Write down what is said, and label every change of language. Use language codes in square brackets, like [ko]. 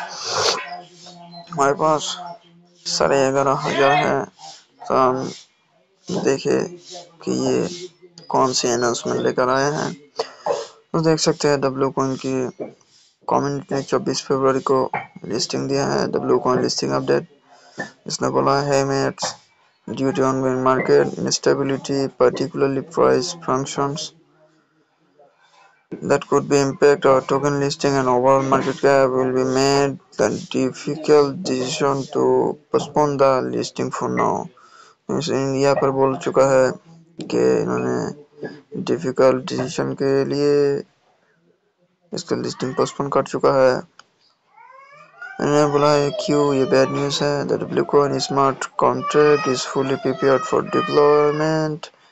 [hi] हमारे पास 11,500 है। तो हम देखे कि ये कौन सी अनाउंसमेंट लेकर आए हैं। तो देख सकते हैं डब्ल्यू कॉइन की कम्युनिटी ने 24 फरवरी को लिस्टिंग दिया है, डब्ल्यू कॉइन लिस्टिंग अपडेट। इसने बोला है [en] Mates due to ongoing market instability, particularly price functions that could be impact our token listing and overall market cap, will be made the difficult decision to postpone the listing for now। [hi] India पर बोल चुका है कि इन्होंने difficult decision के लिए इसका listing postpone कर चुका है। इन्होंने बोला है क्यों ये बैड न्यूज़ है। [en] The W coin smart contract is fully prepared for deployment.